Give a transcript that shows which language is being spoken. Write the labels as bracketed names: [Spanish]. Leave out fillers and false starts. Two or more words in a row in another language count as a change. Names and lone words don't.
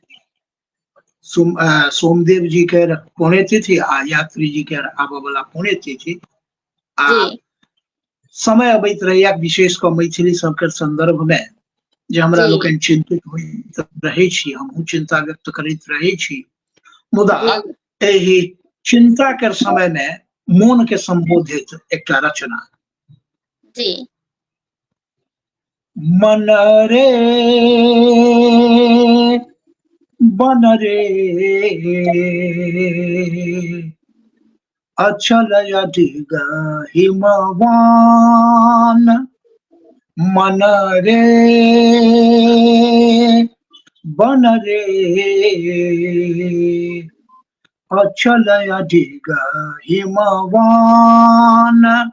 [Maithili] सोमदेव जी के पुण्यतिथि आ यात्री जी के आबऽ वाला पुण्यतिथि आ समय अबैत रहैया, विशेष कऽ मैथिली सबके संदर्भ में जे हमरा जी लोकनि चिंतित होइत रहै छी, हमहूँ चिंता व्यक्त करैत रहै छी। मुदा जी एहि चिंता के समय में मोन के संबोधित एकटा रचना। जी। मन रे बन रे अचल अडिग हिमवान। मन रे बन रे अचल अडिग हिमवान।